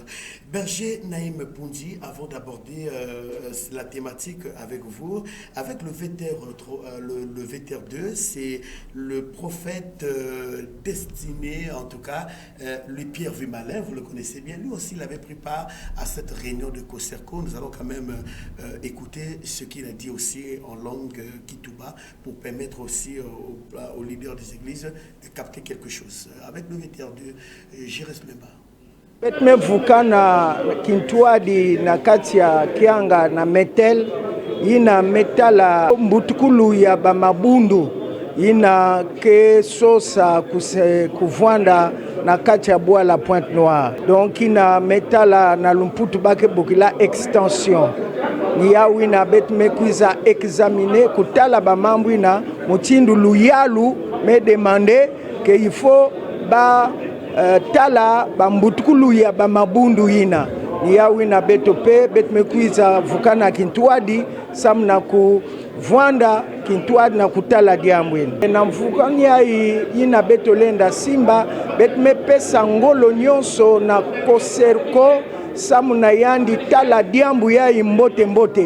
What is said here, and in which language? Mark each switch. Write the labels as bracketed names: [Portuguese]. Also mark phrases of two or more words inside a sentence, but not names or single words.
[French] Berger Naïm Poundi, avant d'aborder la thématique avec vous, avec le VTR 2, c'est le prophète destiné, en tout cas, lui Pierre Vumalin, vous le connaissez bien, lui aussi il avait pris part à cette réunion de COSERCO. Nous allons quand même écouter ce qu'il a dit aussi en langue Kitouba pour permettre aussi aux leaders des églises de capter quelque chose. Avec le VTR 2, Jires Lemba. [Kituba (Democratic Republic of Congo)] Betme vukana Kintwadi na kati ya Kianga na Metel ina metala mbutukulu ya bamabundu ina ke sosa kuvwanda na kati ya bois la Pointe Noire. Donc ina metala na lumputu bake bokila extension. Ni ya wina betme kuiza examiner kutala bamambu ina mutindu luyalu me [French] demander que il faut [Kituba (Democratic Republic of Congo)] ba tala bambutukulu ya bamabundu ina ni ya wina beto pe betme kuiza vukana Kintwadi samna ku vwanda Kintwadi na kutala diambweni. Na mfukani ina betolenda simba betme pesa ngolo nyonso na koserko samu na yandi tala diambu ya mbote mbote.